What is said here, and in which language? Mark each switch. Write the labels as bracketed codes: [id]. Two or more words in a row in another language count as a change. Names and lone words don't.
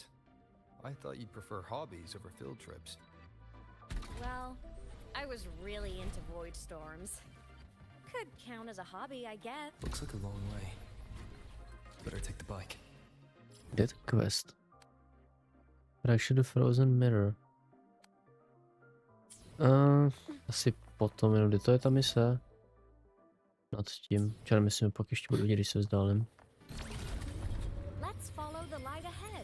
[en] I thought you'd prefer hobbies over field trips. Well, I was really into void storms. Could count as a hobby, I guess. Looks like a long way. Better take the bike. Dead quest. Fracture the frozen mirror. [cs] Asi potom, jenom kdy to je ta mise? Nad tím. Čili myslím, pak ještě budu vidět, když se vzdálím. [en] Let's follow the light ahead.